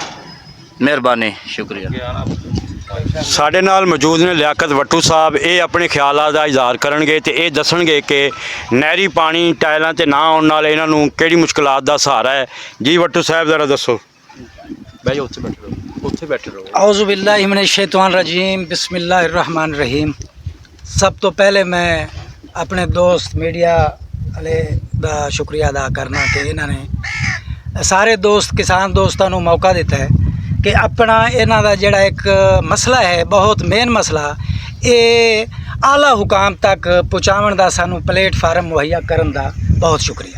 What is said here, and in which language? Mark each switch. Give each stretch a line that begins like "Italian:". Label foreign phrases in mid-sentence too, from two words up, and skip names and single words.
Punjabi: ਮਿਹਰਬਾਨੀ, ਸ਼ੁਕਰੀਆ। ਸਾਡੇ ਨਾਲ ਮੌਜੂਦ ਨੇ ਲਿਆਕਤ ਵੱਟੂ ਸਾਹਿਬ। ਇਹ ਆਪਣੇ ਖਿਆਲਾਂ ਦਾ ਇਜ਼ਹਾਰ ਕਰਨਗੇ ਤੇ ਇਹ ਦੱਸਣਗੇ ਕਿ ਨਹਿਰੀ ਪਾਣੀ ਟਾਇਲਾਂ ਤੇ ਨਾ ਆਉਣ ਨਾਲ ਇਹਨਾਂ ਨੂੰ ਕਿਹੜੀ ਮੁਸ਼ਕਲਾਤ ਦਾ ਸਹਾਰਾ ਹੈ। ਜੀ ਵੱਟੂ ਸਾਹਿਬ ਜ਼ਰਾ ਦੱਸੋ। ਬਈ ਉੱਥੇ ਬੈਠੇ ਰਹੋ, ਉੱਥੇ ਬੈਠੇ ਰਹੋ।
Arabic: أعوذ بالله من الشيطان الرجيم، بسم الله الرحمن الرحيم.
Punjabi: ਸਭ ਤੋਂ ਪਹਿਲੇ ਮੈਂ ਅਪਣੇ ਦੋਸਤ ਮੀਡੀਆ ਵਾਲੇ ਦਾ ਸ਼ੁਕਰੀਆ ਅਦਾ ਕਰਨਾ ਕਿ ਇਹਨਾਂ ਨੇ ਸਾਰੇ ਦੋਸਤ ਕਿਸਾਨ ਦੋਸਤਾਂ ਨੂੰ ਮੌਕਾ ਦਿੱਤਾ ਹੈ ਕਿ ਆਪਣਾ ਇਹਨਾਂ ਦਾ ਜਿਹੜਾ ਇੱਕ ਮਸਲਾ ਹੈ, ਬਹੁਤ ਮੇਨ ਮਸਲਾ, ਇਹ ਆਲਾ ਹੁਕਾਮ ਤੱਕ ਪਹੁੰਚਾਉਣ ਦਾ ਸਾਨੂੰ ਪਲੇਟਫਾਰਮ ਮੁਹੱਈਆ ਕਰਨ ਦਾ ਬਹੁਤ ਸ਼ੁਕਰੀਆ।